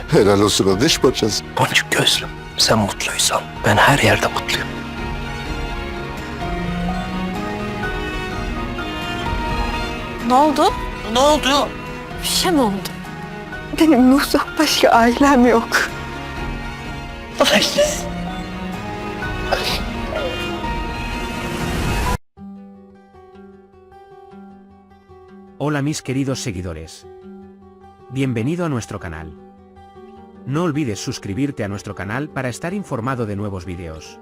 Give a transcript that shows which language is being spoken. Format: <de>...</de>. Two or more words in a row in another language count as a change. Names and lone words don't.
<tr>Helal olsun o diş parçası. Boncuk gözlüm, sen mutluysan ben her yerde mutluyum. Ne oldu? Ne oldu? Bir şey mi oldu? Benim Nuh'dan başka ailem yok.</tr> <es>Hola mis queridos seguidores. Bienvenido a nuestro canal. No olvides suscribirte a nuestro canal para estar informado de nuevos vídeos.</es>